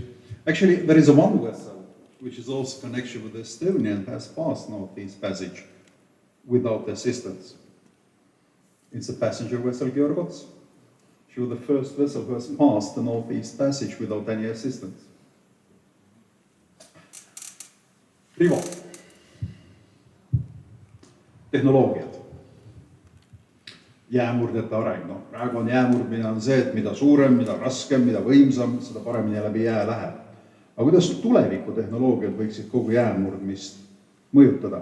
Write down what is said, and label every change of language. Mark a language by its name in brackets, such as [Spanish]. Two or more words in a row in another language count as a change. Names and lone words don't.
[English] Actually, there is one vessel which is also connection with Estonia and has passed Northeast Passage without assistance. It's the passenger vessel Georgots. She was the first vessel who has passed the Northeast Passage without any assistance. Rivo. [Estonian] Tehnoloogiad. Jäämurdjate areng. No, praegu on jäämurdmine on see, et mida suurem, mida raskem, mida võimsam, seda paremini läbi jää läheb. Aga kuidas tuleviku tehnoloogiad võiksid kogu jäämurdmist mõjutada?